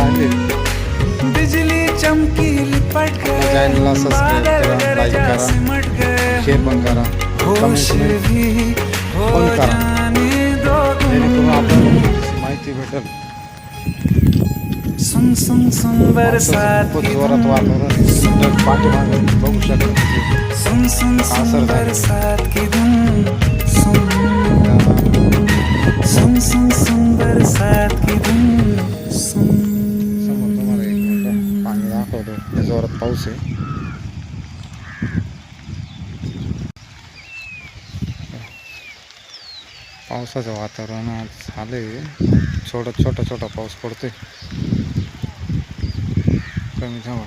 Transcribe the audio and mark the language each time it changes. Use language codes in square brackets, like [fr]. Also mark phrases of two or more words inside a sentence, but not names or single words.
[hi] बिजली चमकी लिपट गए, [mr] चॅनलला सबस्क्राईब [hi] बादल [mr] करा, लाईक [hi] गरजा [mr] करा, [hi] सिमट गए, [mr] शेअर पण करा, [hi] होश [mr] कमेंट [hi] भी हो [mr] पण करा, [hi] जाने दो [mr] जेणेकरून आपल्याला माहिती भेटेल. [hi] सुन सुन सुन बरसात [mr] खूपच [hi] की [mr] जोरात वातावरण आहे. पाठीमागे बघू शकता [hi] सुन सुन असर सुन [mr] झालेलं आहे. [hi] बरसात की धुन सुन सुन सुन सुन बरसात की धुन सुन. [mr] समोर तुम्हाला एक मिनिट पाणी दाखवतो. लय जोरात पाऊस आहे. पावसाचं वातावरण आज झालंय. छोटा पाऊस पडतोय. कमी थांबा.